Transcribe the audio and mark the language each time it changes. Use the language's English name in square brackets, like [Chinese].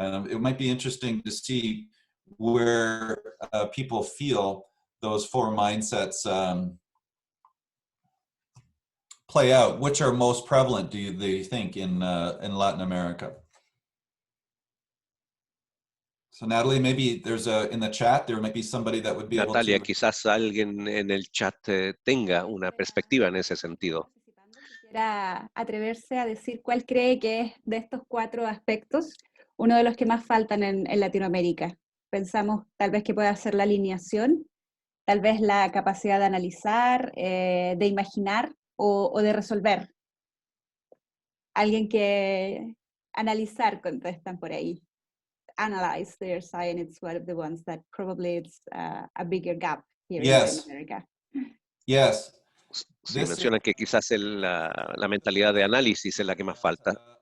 [English] It might be interesting to see where people feel those four mindsets play out. Which are most prevalent, do you think, in Latin America? So Natalie, maybe there's in the chat, there might be somebody that would be Natalia, able to... [Spanish] quizás alguien en el chat tenga una perspectiva en ese sentido. Quisiera atreverse a decir cuál cree que es de estos cuatro aspectos uno de los que más faltan en Latinoamérica. Pensamos tal vez que pueda ser la alineación, tal vez la capacidad de analizar, de imaginar o de resolver. Alguien que analizar contestan por ahí. [English] Analyze their science, it's one of the ones that probably it's a bigger gap here in Latin America. Yes. [Spanish] Sí, mencionan que quizás la mentalidad de análisis es la que más falta.